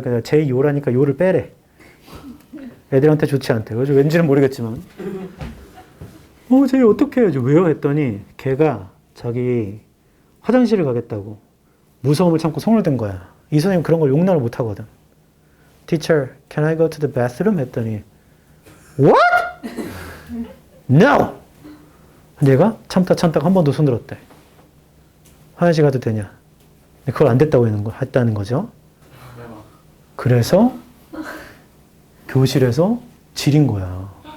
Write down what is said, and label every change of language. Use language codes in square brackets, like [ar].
[ko] 그래서 제이 요라니까 요를 빼래. 애들한테 좋지 않대. 그래서 왠지는 모르겠지만. 제이 어떡해. 왜요? 했더니 걔가 자기 화장실을 가겠다고 무서움을 참고 손을 든 거야. 이 선생님 그런 걸 용납을 못 하거든. [en] Teacher, can I go to the bathroom? [ko] 했더니 [en] What? No! [ko] 얘가 참다가 한 번 더 손들었대. 화장실 가도 되냐? 그걸 안 됐다고 했다는 거죠. 그래서 교실에서 지린 거야.